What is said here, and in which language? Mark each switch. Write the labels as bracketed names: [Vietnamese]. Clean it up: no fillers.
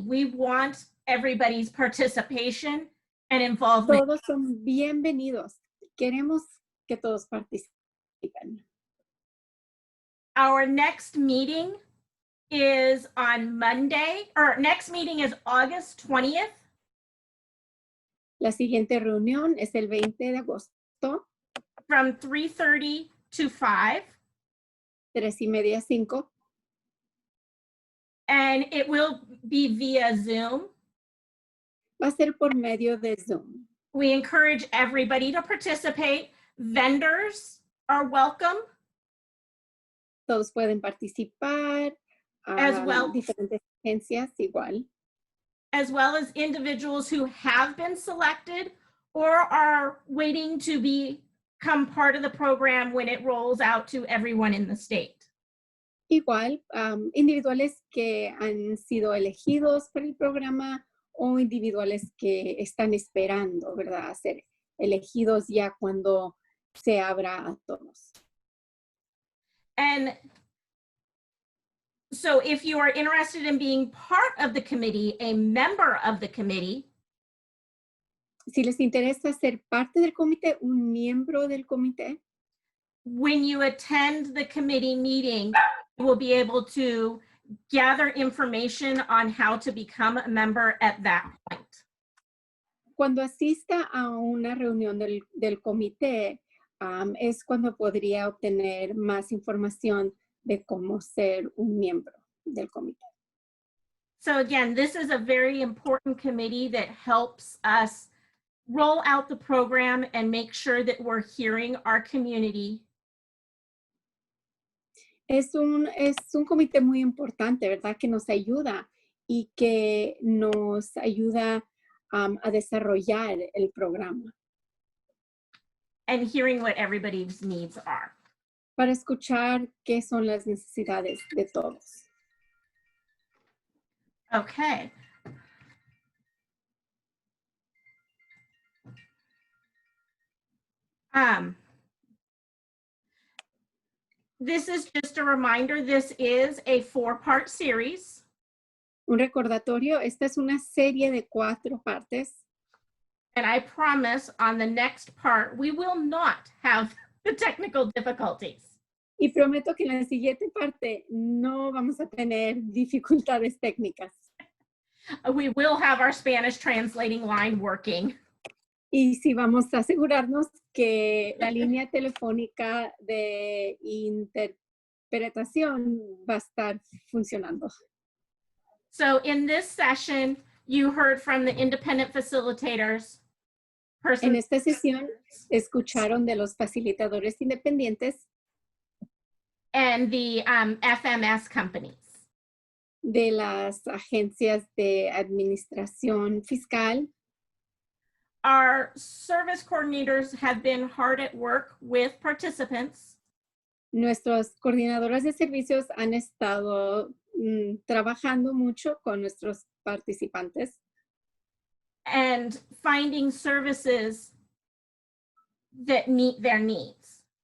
[English] We want everybody's participation and involvement. [Spanish] Todos son bienvenidos. Queremos que todos participen. [English] Our next meeting is on Monday, or next meeting is August 20th. [Spanish] La siguiente reunión es el 20 de agosto. [English] From 3:30 to 5. [Spanish] 3:30 a 5. [English] And it will be via Zoom. [Spanish] Va a ser por medio de Zoom. [English] We encourage everybody to participate. Vendors are welcome. [Spanish] Todos pueden participar. [English] As well. [Spanish] Diferentes agencias igual. [English] As well as individuals who have been selected or are waiting to become part of the program when it rolls out to everyone in the state. [Spanish] Igual, individuales que han sido elegidos por el programa o individuales que están esperando, ¿verdad? A ser elegidos ya cuando se abra a todos. [English] And so if you are interested in being part of the committee, a member of the committee, [Spanish] si les interesa ser parte del comité, un miembro del comité, [English] when you attend the committee meeting, you will be able to gather information on how to become a member at that point. [Spanish] Cuando asista a una reunión del comité, es cuando podría obtener más información de cómo ser un miembro del comité. [English] So again, this is a very important committee that helps us roll out the program and make sure that we're hearing our community. [Spanish] Es un comité muy importante, ¿verdad? Que nos ayuda y que nos ayuda a desarrollar el programa. [English] And hearing what everybody's needs are. [Spanish] Para escuchar qué son las necesidades de todos. [English] Okay. This is just a reminder, this is a 4-part series. [Spanish] Un recordatorio, esta es una serie de 4 partes. [English] And I promise on the next part, we will not have the technical difficulties. [Spanish] Y prometo que en la siguiente parte no vamos a tener dificultades técnicas. [English] We will have our Spanish translating line working. [Spanish] Y sí vamos a asegurarnos que la línea telefónica de interpretación va a estar funcionando. [English] So in this session, you heard from the independent facilitators. [Spanish] En esta sesión escucharon de los facilitadores independientes. [English] And the FMS companies. [Spanish] De las agencias de administración fiscal. [English] Our service coordinators have been hard at work with participants. [Spanish] Nuestras coordinadoras de servicios han estado trabajando mucho con nuestros participantes. [English] And finding services that meet their needs.